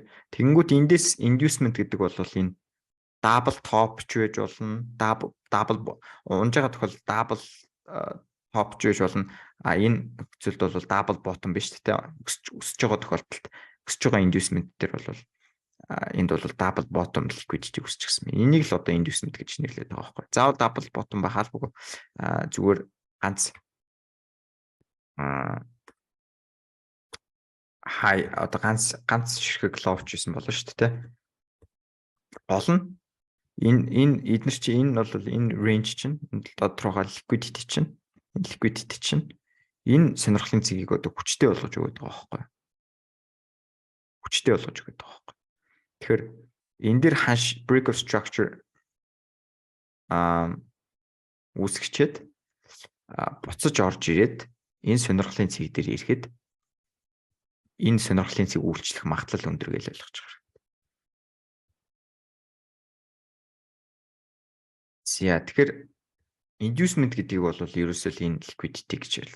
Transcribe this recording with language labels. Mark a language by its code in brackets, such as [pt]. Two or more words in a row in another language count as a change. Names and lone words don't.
[mn] Тэнгүүд эндээс inducement гэдэг бол энэ [en] double top [mn] ч байж болно. Double унжаага тохиол [en] double top [mn] ч байж болно. Энэ нөхцөлд бол [en] double bottom [mn] биш тий. Өсөж байгаа тохиолдолд өсөж байгаа inducement дээр бол энд бол [en] double bottom liquidity [mn] үсчихсэн. Энийг л одоо inducement гэж нэрлэдэг байгаа байхгүй. Заавал [en] double bottom [mn] ба хаалбаг зүгээр ганц хай одоо ганц ширхэг ловч байсан болно шүү дээ. Гол нь энэ эдгээр чи энэ бол энэ range чинь тодорхой liquidity чинь энэ сонирхлын цэгийг одоо хүчтэй болгож өгöd байгаа байхгүй. Тэгэхээр энэ дэр ханш [en] break of structure [mn] үүсгчээд буцаж орж ирээд энэ сонирхлын цэг дээр ирэхэд энэ сонирхлын цэг үйлчлэх магадлал өндөр гэж ойлгож байгаа. За тэгэхээр inducement гэдгийг бол ерөөсөө л энэ liquidity гэж байна.